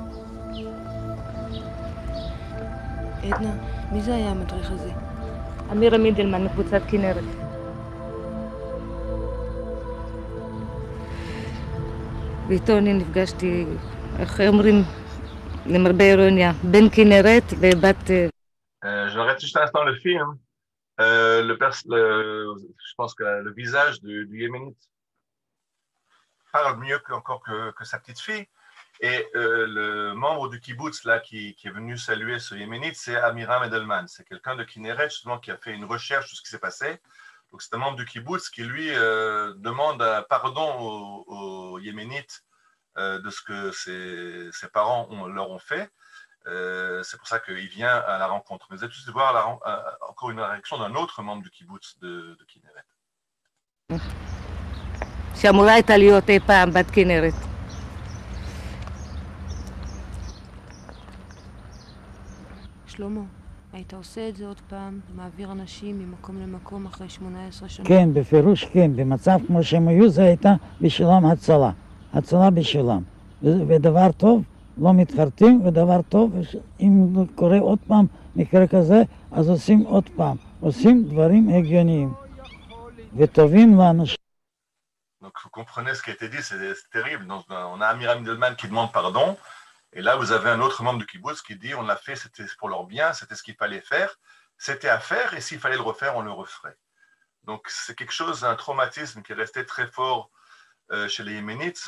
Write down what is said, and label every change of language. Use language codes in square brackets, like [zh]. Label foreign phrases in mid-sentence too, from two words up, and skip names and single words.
[he] עדנה, מי זה היה המדריך הזה? אמירה מידלמן מקבוצת כנרת. ואיתו אני נפגשתי, איך אומרים, למרבה אירוניה, בין כנרת ובת... [fr] J'arrête juste un instant le film. Je pense que le visage du Yéménite parle mieux encore que sa petite fille. Et le membre du kibbutz là, qui est venu saluer ce Yéménite, c'est Amiram Edelman. C'est quelqu'un de Kinneret, justement, qui a fait une recherche sur ce qui s'est passé. Donc, c'est un membre du kibbutz qui, lui, demande pardon aux Yéménites de ce que ses parents leur ont fait. C'est pour ça qu'il vient à la rencontre. Mais vous allez tous voir encore une réaction d'un autre membre du kibbutz de Kinneret. [he] שאמורה הייתה להיות אי פעם בת כנרת. שלמה, היית עושה את זה עוד פעם, מעביר אנשים ממקום למקום אחרי 18 שנה? כן, בפירוש כן. במצב כמו שהם היו, זה הייתה בשבילם הצלה. הצלה בשבילם. ודבר טוב, לא מתחרטים, ודבר טוב, אם קורה עוד פעם מקרה כזה, אז עושים עוד פעם. עושים דברים הגיוניים. וטובים לאנשים. [fr] Donc, vous comprenez ce qui a été dit, c'est terrible. Donc, on a Amiram Edelman qui demande pardon. Et là, vous avez un autre membre du kibbutz qui dit on l'a fait, c'était pour leur bien, c'était ce qu'il fallait faire, c'était à faire, et s'il fallait le refaire, on le referait. Donc, c'est quelque chose, un traumatisme qui est resté très fort chez les Yéménites.